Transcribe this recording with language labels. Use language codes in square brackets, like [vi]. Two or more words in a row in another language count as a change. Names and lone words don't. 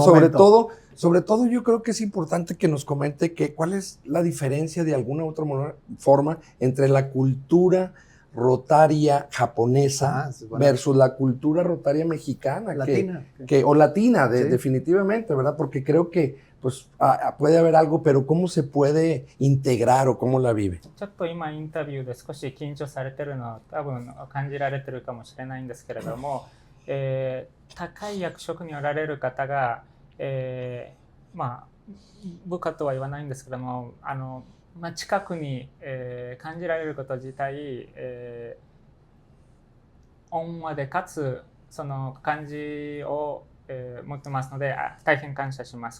[es] Sobre todo yo creo que es importante que nos comente cuál es la diferencia de alguna u otra forma entre la cultura rotaria japonesa versus la cultura rotaria mexicana. Latina. O latina, definitivamente, ¿verdad? Porque creo que pues puede haber algo, pero ¿cómo se puede integrar o cómo la vive? [ja] ちょっと今インタビューで少し緊張されてるのは多分感じられてるかもしれないんですけれども、高い役職におられる方が、まあ部下とは言わないんですけども、近くに、感じられること自体、温和でかつその感じを、持ってますので大変感謝します。